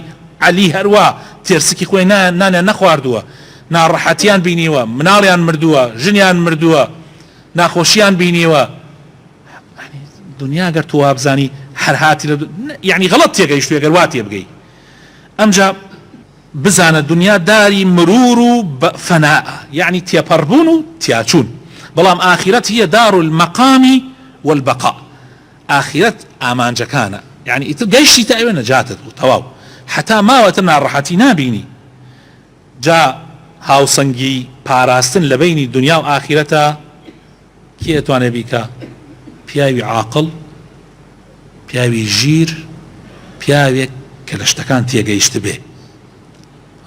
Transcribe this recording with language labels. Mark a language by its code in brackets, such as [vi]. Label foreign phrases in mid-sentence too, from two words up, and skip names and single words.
[ckb] عەلی هەروە تێرسکی خۆی نانێ نەخواردووە، ناڕەحەتیان بینیوە، مناڵیان مردووە، ژنیان مردووە، ناخۆشیان بینیوە. دنیا گەر تو وابزانی هەر هاتی یعنی غەڵەت تێگەیشت ئەگەر وا تێ بگەی. ئەمجا بزانە دنیا داری مرور و فەناءە، یعنی تێپەڕبوون و تیاچوون. [ar] بەڵام ئاخیرەت هي دار المقام والبقاء. [ckb] ئاخیرەت ئامانجەکانە، یعنی ئیتر گەیشتی تا ئێوە نەجاتت بوو تەواو، حتا ماوەتە ناڕەحەتی نابینی. جا هاوسەنگی پاراستن لە بینی دنیا و ئاخیرەتە کێ ئەتوانێ بیکە؟ پیاوی عاقڵ، پیاوی ژیر، پیاوێک کە لە شتەکان تێگەیشت بێ.